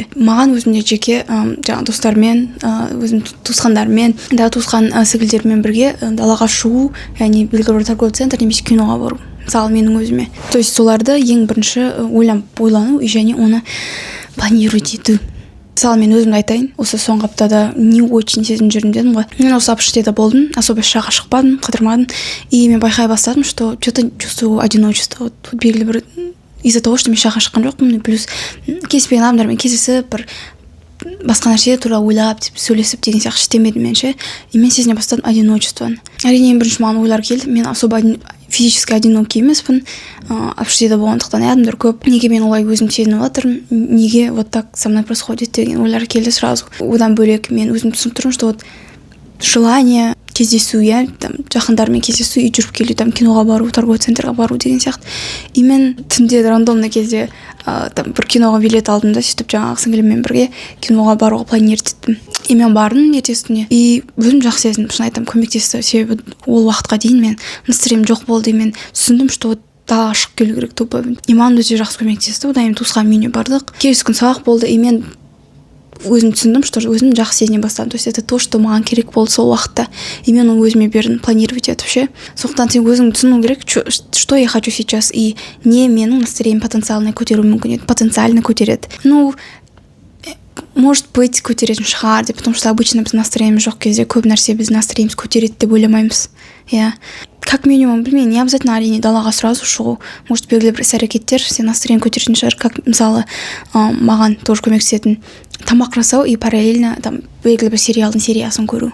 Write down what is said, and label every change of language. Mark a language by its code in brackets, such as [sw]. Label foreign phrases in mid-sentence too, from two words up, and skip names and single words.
[kk] Маған өзімде жеке достармен, өзім туысқандармен, туысқан секілдермен бірге далаға шығу, яғни белгілі бір [ru] торговый центр [kk] немесе киноға бару. Мысалы менің өзіме. [ru] То есть [kk] соларды ең бірінші ойлану және оны планировать ету. Мысалы мен өзімді айтайын, осы соңғы аптада [ru] не очень [kk] сезініп жүрдім дедім ғой. Мен осы Апшештеде болдым, особо шаға шықпадым, қыдырмадым, и мен байқай бастадым, [ru] что что-то чувствую одиночество. [kk] Белгілі бір [ru] из-за того, что [kk] мен шаға шыққан жоқпын, плюс кездеспеген адамдармен кездесіп, бір басқа нәрсе туралы ойлап, сөйлесіп деген сияқты істемедім мен ше. И мен сезіне бастадым одиночествоны. Әрине ең бірінші маған ойлар келді, мен [ru] особо физически одинокий [kk] емеспін, Апшештеде болғандықтан адамдар көп. Неге мен олай өзім сезініп жатырмын, неге [ru] вот так со мной происходит [kk] деген ойлар келді сразу. Одан бөлек мен өзім түсініп тұрмын, [ru] что вот желание [kk] кездесу, жақындармен кездесу, и жүріп келу, киноға бару, [ru] торговый центрға [kk] бару деген сияқты. И мен түнде рандомный кезде бір киноға билет алдым да, сөйтіп жаңағы сіңіліммен бірге киноға баруға планировать еттім. И мен бардым ертесіне, и өзім жақсы сезіндім, шын айтам, көмектесті, себебі ол уақытқа дейін мен настроением жоқ болды, мен түсіндім, что далаға шығып келу керек тупо. И маған өте жақсы көмектесті. Одан кейін туысқан үйіне бардық. Келесі күн сабақ болды, и мен өзім түсіндім, что өзім жақсы сезіне бастадым. [ru] То есть это то, что [kk] маған керек болды сол уақытта. И мен оны өзіме бердім планировать етіп ше. Сондықтан сен өзің түсіну керек, [ru] что я хочу сейчас, [kk] и не менің настроением потенциально көтеруі мүмкін еді, потенциально көтереді. [ru] Ну, может быть, [kk] көтеретін шығар деп, [ru] потому что обычно [kk] біз настроениеміз жоқ кезде көп нәрсе біз настроениеміз көтереді деп ойламаймыз. Иә. [ru] Как минимум, [kk] білмеймін, [ru] не обязательно [kk] әрине далаға сразу шығу. Может, белгілі бір іс-әрекеттер сен настроениен көтеретін шығар, как мысалы маған тоже көмектесетін тамақ жасау и параллельно там белгілі бір сериалдың сериясын көру.